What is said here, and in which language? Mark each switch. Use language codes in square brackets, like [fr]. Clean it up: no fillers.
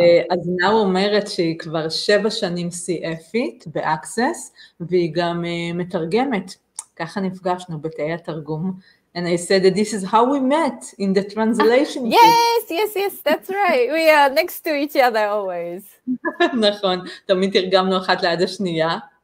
[he] אז נאו אומרת שהיא כבר 7 שנים CFית ב-Access, והיא גם מתרגמת. ככה נפגשנו בתאי התרגום. [en] And I said that this is how we met in the translation. Yes, that's right. We are next to each other always. [he] נכון, תמיד תרגמנו אחת ליד השנייה.